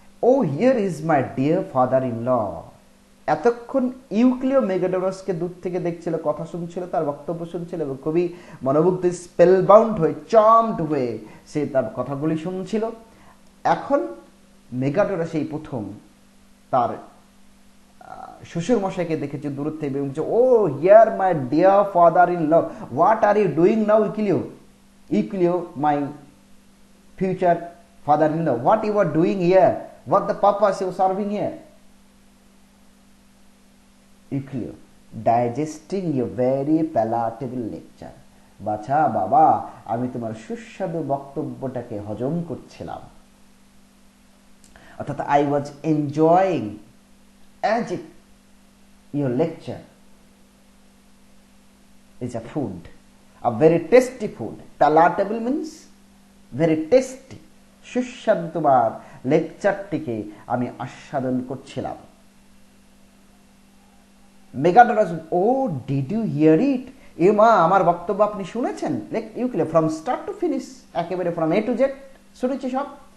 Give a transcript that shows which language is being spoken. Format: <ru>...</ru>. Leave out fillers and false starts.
<en>O here is my dear father in law.</en> <bn>এতক্ষণ ইউক্লিও মেগাডোরাসকে দূর থেকে দেখছিল, কথা শুনছিল, তার বক্তব্য শুনছিল, এবং খুবই মনোমুগ্ধ, স্পেলবাউন্ড হয়ে, চার্মড হয়ে সে তার কথাগুলি শুনছিল। এখন মেগাডোরাস এই প্রথম তার শ্বশুর মশাইকে দেখেছে দূর থেকে, এবং বলছে,</bn> <en>oh here my dear father in law, what are you doing now</en> <bn>ইউক্লিও?</bn> <en>Euclio, my future father-in-law, what you are doing here? What the purpose you are serving here? Euclid, digesting your very palatable lecture.</en> <bn>বাছা বাবা, আমি তোমার সুস্বাদু বক্তব্যটাকে হজম করছিলাম। অর্থাৎ</bn> <en>I was enjoying as if your lecture is a food, a very tasty food. Palatable means very tasty,</en> <bn>সুস্বাদু তোমার লেকচারটিকে আমি আস্বাদন করছিলাম। মেগাডোরাস,</bn> <en>Oh did you hear it?</en> <bn>এ মা, আমার বক্তব্য আপনি শুনেছেন?</bn> <en>Euclid, from start to finish, একেবারে from A to Z শুনেছি সব।</en>